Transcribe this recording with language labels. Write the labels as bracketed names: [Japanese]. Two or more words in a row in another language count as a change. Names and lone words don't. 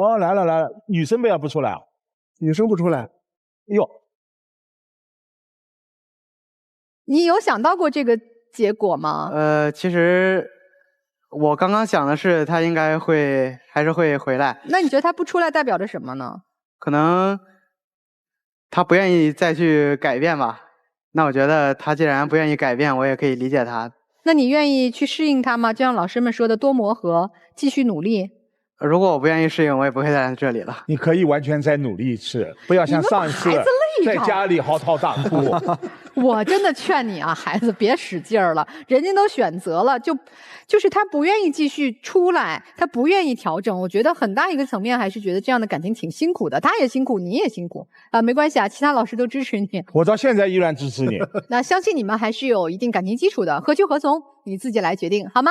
[Chinese] 哦，來了，女生为啥不出來啊？女生不出來？喲，你有想到過這個結果嗎？其實我剛剛想的是他應該還是會回來。那你覺得他不出來代表着什麼呢？可能他不願意再去改變吧。那我覺得他既然不願意改變，我也可以理解他。那你願意去適應他嗎？就像老師們說的，多磨合，繼續努力。如果我不願意適應，我也不會再來這裡了。你可以完全再努力一次，不要像上一次在家裡嚎啕大哭。我真的勸你啊，孩子別使勁兒了，人家都選擇了，就是他不願意繼續出來，他不願意調整。我覺得很大一個層面還是覺得這樣的感情挺辛苦的，他也辛苦，你也辛苦啊，沒關係啊，其他老師都支持你。我到現在依然支持你。那相信你們還是有一定感情基礎的，何去何從你自己來決定，好嗎？